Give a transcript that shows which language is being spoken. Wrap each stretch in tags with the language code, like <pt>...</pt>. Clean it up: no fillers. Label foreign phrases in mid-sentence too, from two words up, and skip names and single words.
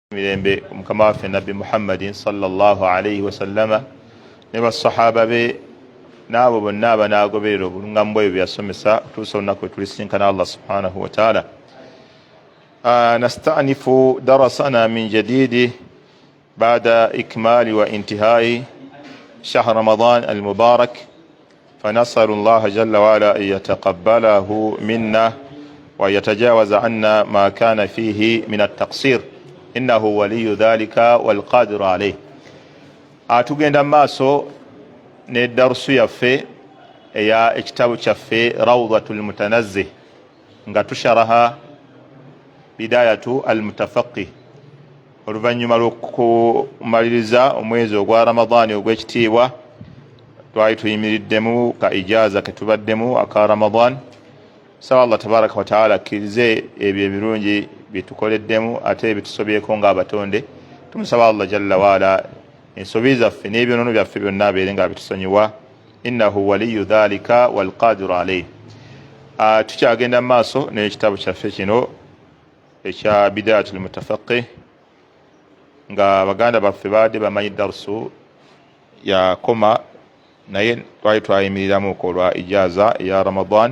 <lg>mirembe mukama waffe nabbi Muhammadin</lg> <ar>صلى الله عليه وسلم</ar> <lg>ne basahaba be n'abo bonna abanaagoberera obulungamu bwe byasomesa tuusa olunaku tulisinkana Allah</lg> <ar>سبحانه وتعالى. نستأنف درسنا من جديد بعد إكمال وانتهاء شهر رمضان المبارك، فنسأل الله جل وعلا أن يتقبله منا ويتجاوز عنا ما كان فيه من التقصير، إنه ولي ذلك والقادر عليه.</ar> <lg>tugenda maaso ne darusu yaffe eya ekitabo kyaffe Rawdatul Mutanazzih nga tusharaha bidayatu al-mutafaqih oluvannyuma lw'okumaliriza omwezi ogwa Ramadani ogw'ekitiibwa. twali tuyimiriddemu ka ijaza ketubaddemu aka Ramadan. Saba Allah</lg> <ar>تبارك وتعالى</ar> <lg>akkirize ebyo ebirungi byetukoleddemu ate bitusobyeko ng'abatonde. Tumusaba Allah</lg> <ar>جل وعلا</ar> <lg>ensobi zaffe n'ebyonono byaffe byonna abeere nga bitusonyiwa,</lg> <ar>إنه ولي ذلك والقادر عليه.</ar> <lg>Tukyagenda mu maaso n'ekitabo kyaffe kino ekya bidayatul mutafaqih nga baganda baffe baadde bamanyi darusu yakoma, naye twali twayimiriramuko olwa ijaza eya Ramadan.</lg>